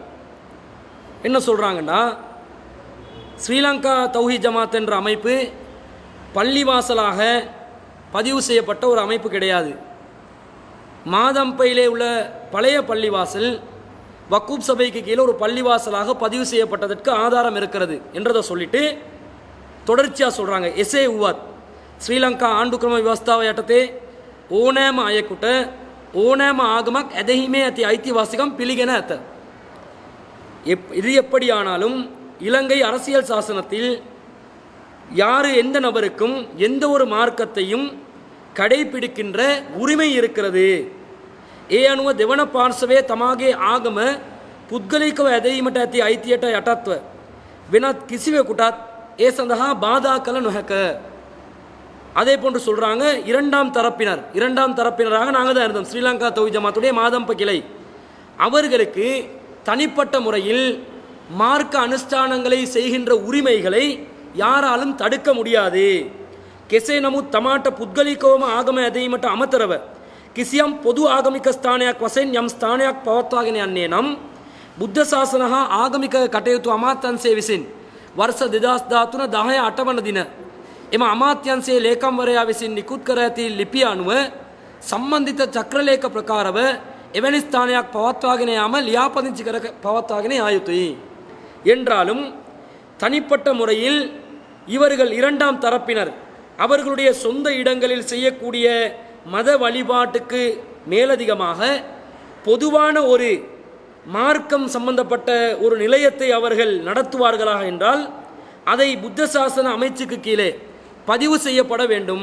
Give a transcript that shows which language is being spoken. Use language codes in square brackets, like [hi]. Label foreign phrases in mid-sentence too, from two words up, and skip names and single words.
[ta] என்ன சொல்கிறாங்கன்னா, ஸ்ரீலங்கா தௌஹீத் ஜமாத் என்ற அமைப்பு பள்ளிவாசலாக பதிவு செய்யப்பட்ட ஒரு அமைப்பு கிடையாது. மாதம்பையிலே உள்ள பழைய பள்ளிவாசல் வக்கூப் சபைக்கு கீழே ஒரு பள்ளிவாசலாக பதிவு செய்யப்பட்டதற்கு ஆதாரம் இருக்கிறது என்றதை சொல்லிட்டு தொடர்ச்சியாக சொல்கிறாங்க. [si] එස්ඒ උවාත් ශ්‍රී ලංකා ආණ්ඩුක්‍රම ව්‍යවස්ථාව යටතේ ඕනෑම අයෙකුට ඕනෑම ආගමක් ඇදහිීමේ ඇති අයිතිවාසිකම් පිළිගෙන ඇත. [ta] இது எப்படியானாலும் இலங்கை அரசியல் சாசனத்தில் யார் எந்த நபருக்கும் எந்த ஒரு மார்க்கத்தையும் கடைபிடிக்கின்ற உரிமை இருக்கிறது. [si] ඒ අනුව දෙවන පාර්ශවයේ තමාගේ ආගම පුද්ගලිකව ඇදීමට ඇති අයිතියට යටත්ව වෙනත් කිසිවෙකුටත් ඒ සඳහා බාධා කළ නොහැක. [ta] அதே போன்று சொல்கிறாங்க, இரண்டாம் தரப்பினராக நாங்கள் தான் இருந்தோம். ஸ்ரீலங்கா தௌஹீத் ஜமாத்துடைய மாதம்ப கிளை அவர்களுக்கு தனிப்பட்ட முறையில் மார்க்க அனுஷ்டானங்களை செய்கின்ற உரிமைகளை யாராலும் தடுக்க முடியாது. [si] කෙසේ නමුත් තමාට පුද්ගලිකවම ආගම ඇදීමට අමතරව කිසියම් පොදු ආගමික ස්ථානයක් වශයෙන් යම් ස්ථානයක් පවත්වාගෙන යන්නේ නම් බුද්ධ ශාසන හා ආගමික කටයුතු අමාත්‍යංශය විසින් වර්ෂ 2013 10 8 වන දින එම අමාත්‍යංශයේ ලේකම්වරයා විසින් නිකුත් කර ඇති ලිපිය අනුව සම්බන්ධිත චක්‍රලේඛ ප්‍රකාරව එවැනි ස්ථානයක් පවත්වාගෙන යාම ලියාපදිංචි කර පවත්වාගෙන යා යුතුයි. [ta] என்றாலும் தனிப்பட்ட முறையில் இவர்கள் இரண்டாம் தரப்பினர் அவர்களுடைய சொந்த இடங்களில் செய்யக்கூடிய மத வழிபாட்டுக்கு மேலதிகமாக பொதுவான ஒரு மார்க்கம் சம்பந்தப்பட்ட ஒரு நிலையத்தை அவர்கள் நடத்துவார்களாக என்றால் அதை புத்த சாசன அமைச்சுக்கு கீழே பதிவு செய்யப்பட வேண்டும்.